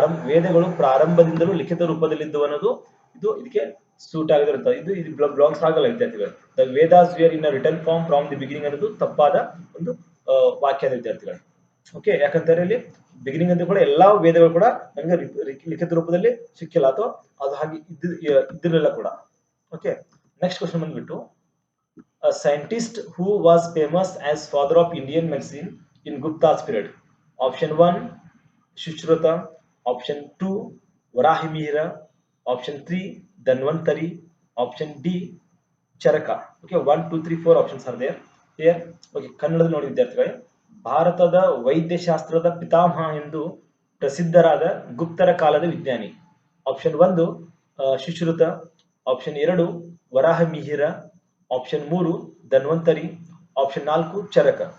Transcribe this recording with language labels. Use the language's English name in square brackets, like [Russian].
[Kannada] ವೇದಗಳು ಪ್ರಾರಂಭದಿಂದಲೂ ಲಿಖಿತ ರೂಪದಲ್ಲಿದ್ದವು ಅನ್ನೋದು ಇದಕ್ಕೆ ಸೂಟ್ ಆಗಿರುತ್ತೆ. ಇದು ಬಿಲಾಂಗ್ಸ್ ಆಗಲ್ಲ ವಿದ್ಯಾರ್ಥಿಗಳು. [English] the Vedas were in written form from the beginning [Kannada] ಅನ್ನೋದು ತಪ್ಪಾದ ಒಂದು ವಾಕ್ಯದ ವಿದ್ಯಾರ್ಥಿಗಳು. ಓಕೆ, ಯಾಕಂತಾರೆ ಇಲ್ಲಿ ಬಿಗಿನಿಂಗ್ ಅಂತ ಕೂಡ ಎಲ್ಲಾ ವೇದಗಳು ಕೂಡ ನಮಗೆ ಲಿಖಿತ ರೂಪದಲ್ಲಿ ಸಿಕ್ಕಿಲ್ಲ, ಅಥವಾ ಅದು ಹಾಗೆ ಇದ್ದಿರಲಿಲ್ಲ ಕೂಡ. [English] okay, next question [Kannada] ಬಂದ್ಬಿಟ್ಟು [English] a scientist who was famous as father of Indian medicine in Gupta's period. Option 1, Shushruta. Option 2, Varahimihira. Option 3, Dhanvantari. Option D, Charaka. Okay, 1, 2, 3, 4 options are there here. [Kannada] Okay, ಕನ್ನಡದಲ್ಲಿ ನೋಡಿ ವಿದ್ಯಾರ್ಥಿಗಳೇ, ಭಾರತದ ವೈದ್ಯಶಾಸ್ತ್ರದ ಪಿತಾಮಹ ಎಂದು ಪ್ರಸಿದ್ಧರಾದ ಗುಪ್ತರ ಕಾಲದ ವಿಜ್ಞಾನಿ. Option 1 Sushruta. Option 2 Varahamihira. Option 3 Dhanvantari. Option 4 ಚರಕ.